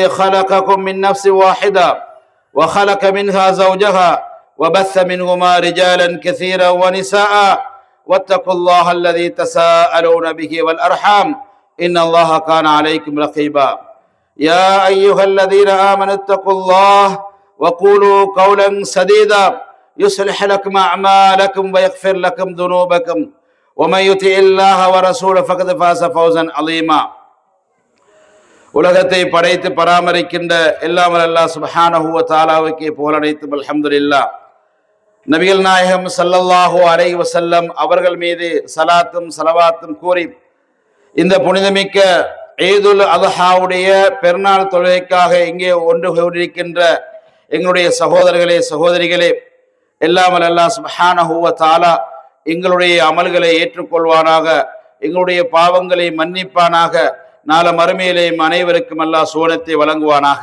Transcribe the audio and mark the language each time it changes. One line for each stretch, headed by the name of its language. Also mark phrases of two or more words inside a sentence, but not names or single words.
Arabic: خلقكم من نفس واحدة وخلق منها زوجها وبث منهما رجالا كثيرا ونساء واتقوا الله الذي تساءلون به والأرحام إن الله كان عليكم رقيبا يا أيها الذين آمنوا اتقوا الله وقولوا قولا سديدا يصلح لكم أعمالكم ويغفر لكم ذنوبكم ومن يطع الله ورسوله فقد فاز فوزا عظيما.
Tamil: உலகத்தை படைத்து பராமரிக்கின்ற எல்லாம்
Arabic: الله سبحانه وتعالى
Tamil: புகழனைத்தும் அல்ஹம்துலில்லாஹ். நபிகள் நாயகம்
Arabic: صلى الله عليه وسلم
Tamil: அவர்கள் மீது ஸலாத்தும் ஸலவாத்தும் கூறி இந்த புனிதமிக்க ஈதுல் அத்ஹாவுடைய பெருநாள் தொழுகைக்காக இங்கே ஒன்று கூடியிருக்கின்ற எங்களுடைய சகோதரர்களே சகோதரிகளே, எல்லாம்
Arabic: الله سبحانه وتعالى
Tamil: எங்களுடைய அமல்களை ஏற்றுக்கொள்வானாக, எங்களுடைய பாவங்களை மன்னிப்பானாக, நாள மறுமையிலே அனைவருக்கும் அல்லாஹ் சுவனத்தை வழங்குவானாக.